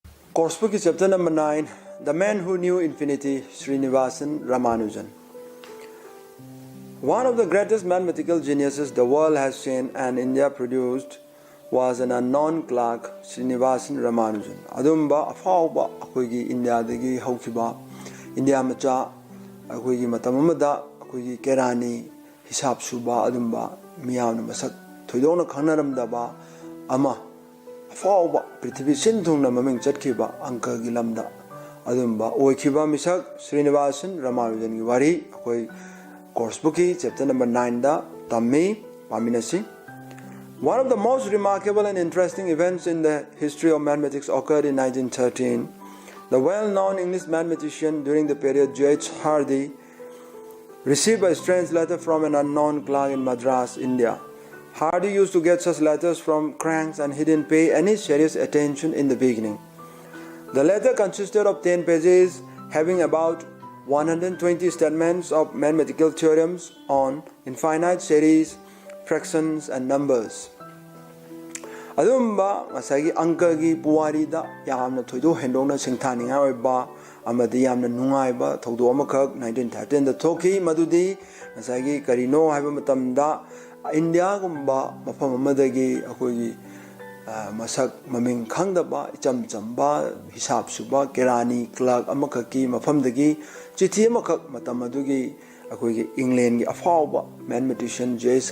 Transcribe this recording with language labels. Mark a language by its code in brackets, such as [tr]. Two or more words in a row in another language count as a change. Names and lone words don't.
[en] Course book is chapter number 9, The Man Who Knew Infinity, Srinivasan Ramanujan. One of the greatest mathematical geniuses the world has seen and India produced was an unknown clerk, Srinivasan Ramanujan. [mni] Adumba afauba akoigi India dagi haukiba India macha akoigi matamamada akoigi kerani hisab suba adumba miyamna masak thoidona khangnaramdaba ama afauba prithvi sindhungna maming chatkiba anka gi lamda adumba oikiba misak Srinivasan Ramanujan gi wari akoi [en] course book chapter number 9 [mni] da tammi paminasi. [en] One of the most remarkable and interesting events in the history of mathematics occurred in 1913. The well-known English mathematician during the period J.H. Hardy received a strange letter from an unknown clerk in Madras, India. Hardy used to get such letters from cranks and he didn't pay any serious attention in the beginning. The letter consisted of 10 pages having about 120 statements of mathematical theorems on infinite series, fractions and numbers. [mni] Adumba ngasagi angka gi puwari da yamna thoido hendongna singthaninga oiba amadi yamna nungai ba thodo amakak 1913 da thoki madudi ngasagi karino haiba matamda India gumba mafam amadagi akogi masak maming khangdaba icham chamba hisab suba kerani clerk amakaki mafamdagi chithi amakak matam adugi akogi England gi afauba mathematician J.H.